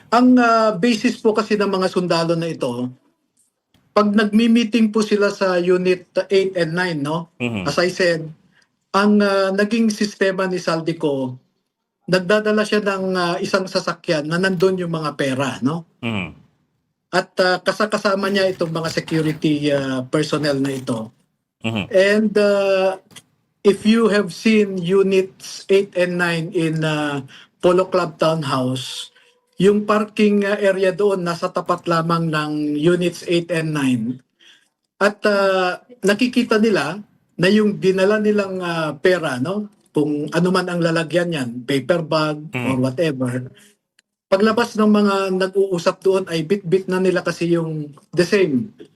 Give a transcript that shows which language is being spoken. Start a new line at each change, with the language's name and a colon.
Filipino: Ang basis po kasi ng mga sundalo na ito, pag nagmi-meeting po sila sa Unit 8 and 9, no? As I said, ang naging sistema ni Saldico, nagdadala siya ng isang sasakyan na nandun yung mga pera, no? At kasama niya itong mga security personnel na ito.
English: And if you have seen Units 8 and 9 in Polo Club Townhouse,
Filipino: yung parking area doon nasa tapat lamang ng Units 8 and 9. At nakikita nila na yung dinala nilang pera, no? Kung ano man ang lalagyan yan,
English: paper bag or whatever,
Filipino: paglabas ng mga nag-uusap doon ay bit-bit na nila kasi yung
English: the same